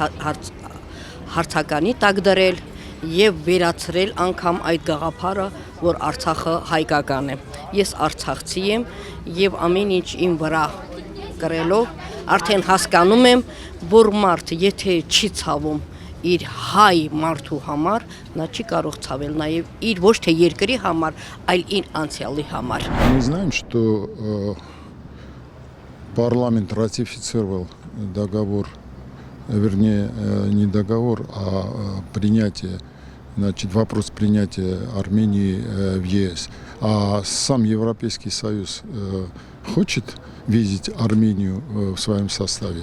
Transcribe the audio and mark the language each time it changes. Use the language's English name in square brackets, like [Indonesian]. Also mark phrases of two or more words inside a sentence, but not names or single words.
[Armenian] հարցականի տակ դրել եւ վերացրել անգամ այդ գաղափարը, որ Արցախը հայկական է։ Ես արցախցի եմ եւ ամեն ինչ իմ վրա կրելով արդեն հասկանում եմ, որ մարդ եթե չի ցավում իր հայ մարդու համար, նա չի կարող ցավել նաև իր ոչ թե երկրի համար, այլ իր անցյալի համար։ [Russian] Мы знаем, что парламент ратифицировал договор, вернее, не договор, а принятие, вопрос принятия Армении в ЕС. А сам Европейский Союз хочет видеть Армению в своем составе?